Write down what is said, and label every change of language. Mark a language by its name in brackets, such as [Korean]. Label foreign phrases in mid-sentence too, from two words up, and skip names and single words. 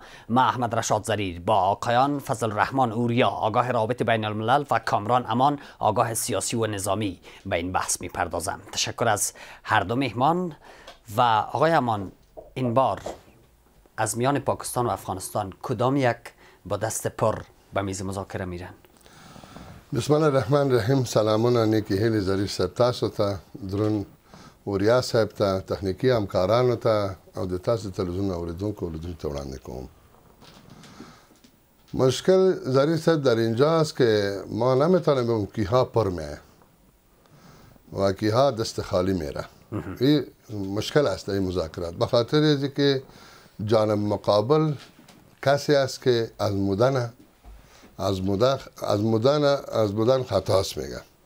[Persian] من احمد رشاد ظریف با آقایان فضل الرحمن اوریا آگاه رابط بین الملل و کامران امان آگاه سیاسی و نظامی به این بحث میپردازم. تشکر از هر دو مهمان. و آقای امان، این بار از میان پاکستان و افغانستان کدام یک با دست پر به میز مذاکره میرن؟ بسم الله الرحمن الرحیم. [Pashto] سلامونه نیکی هیلی ظریف صاحب تاسو ته، درون وریا صاحب ته، تخنیکی همکارانو ته او د تاسو تلویزیون اوریدونکو ته وړاندې کوم. [Persian] مشکل ظریف صاحب در اینجاست که ما نمیتونیم کیها پر میه و کیها دست خالی میره. این مشکل است این مذاکرات، به خاطر اینکه که جانب مقابل کسی است که از مدن خطاست میگه.